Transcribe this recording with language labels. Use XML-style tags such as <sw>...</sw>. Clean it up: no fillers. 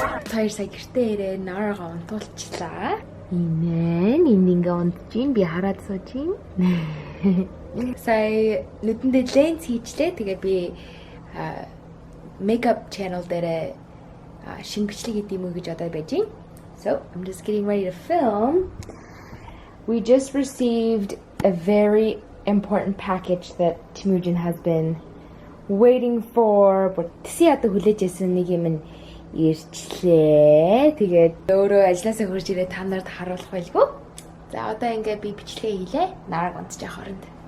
<mn>Хоёр сая гэртээ ирээ Нарага унтуулчлаа. Инэн ингээ унтжин би хараад сууж байна. Сая нүдэндээ ленз хийчлээ. Тэгээ би makeup channel дээр шингэчлэг хийх юм уу гэж одоо байж байна.</mn> <en>So, I'm just getting ready to film. We just received a very important package that Temuujin has been waiting for.</en> <mn>Тэсээ одоо хүлээж байсан нэг юм ирчлээ. Тэгээд өөрөө ажилласаа хурж ирээ та нарт харуулах байлгүй. За одоо ингээ би бичлэгээ хийлээ. Нараг унтчих хооронд.</mn>